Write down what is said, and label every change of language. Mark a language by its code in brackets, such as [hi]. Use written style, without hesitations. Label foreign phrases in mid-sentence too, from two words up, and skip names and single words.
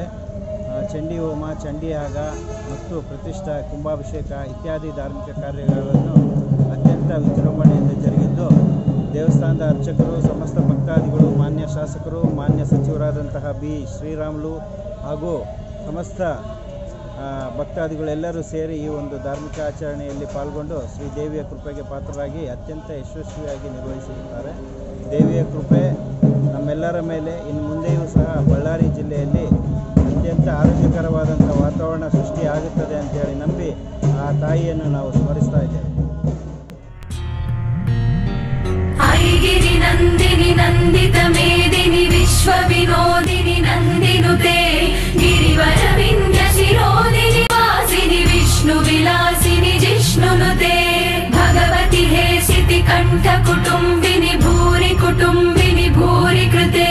[kn] ಚಂಡಿ ಹೋಮ, ಚಂಡಿ ಯಾಗ ಮತ್ತು ಪ್ರತಿಷ್ಠಾ, ಕುಂಭಾಭಿಷೇಕ ಇತ್ಯಾದಿ ಧಾರ್ಮಿಕ ಕಾರ್ಯಗಳನ್ನು ಅತ್ಯಂತ ವಿಜೃಂಭಣೆಯಿಂದ ಜರುಗಿದ್ದು, ದೇವಸ್ಥಾನದ ಅರ್ಚಕರು, ಸಮಸ್ತ ಭಕ್ತಾದಿಗಳು, ಮಾನ್ಯ ಶಾಸಕರು, ಮಾನ್ಯ ಸಚಿವರಾದಂತಹ ಬಿ ಶ್ರೀರಾಮುಲು ಹಾಗೂ ಸಮಸ್ತ ಭಕ್ತಾದಿಗಳೆಲ್ಲರೂ ಸೇರಿ ಈ ಒಂದು ಧಾರ್ಮಿಕ ಆಚರಣೆಯಲ್ಲಿ ಪಾಲ್ಗೊಂಡು ಶ್ರೀದೇವಿಯ ಕೃಪೆಗೆ ಪಾತ್ರರಾಗಿ ಅತ್ಯಂತ ಯಶಸ್ವಿಯಾಗಿ ನಿರ್ವಹಿಸುತ್ತಾರೆ. ದೇವಿಯ ಕೃಪೆ ನಮ್ಮೆಲ್ಲರ ಮೇಲೆ ಇನ್ನು ಮುಂದೆಯೂ ಸಹ ಬಳ್ಳಾರಿ ಜಿಲ್ಲೆಯಲ್ಲಿ ಅತ್ಯಂತ ಆರೋಗ್ಯಕರವಾದಂಥ ವಾತಾವರಣ ಸೃಷ್ಟಿಯಾಗುತ್ತದೆ ಅಂತೇಳಿ ನಂಬಿ ಆ ತಾಯಿಯನ್ನು ನಾವು ಸ್ಮರಿಸ್ತಾ ಇದ್ದೇವೆ. [sa] ಐಗಿರಿ ನಂದಿನಿ ನಂದಿತ ಮೇದಿನಿ ವಿಶ್ವ ವಿನೋದಿನಿ ನಂದಿನುತೆ ಗಿರಿವರ ವಿಂಧ್ಯ ಶಿರೋದಿನಿ ವಾಸಿನಿ ವಿಷ್ಣು ವಿಲಾಸಿನಿ ಜಿಷ್ಣುನುತೆ ಭಗವತಿ ಹೇ ಸಿತಿ ಕಂಠ ಕುಟುಂಬಿನಿ ಭೂರಿ ಕುಟುಂಬಿನಿ ಭೂರಿ ಕೃತೆ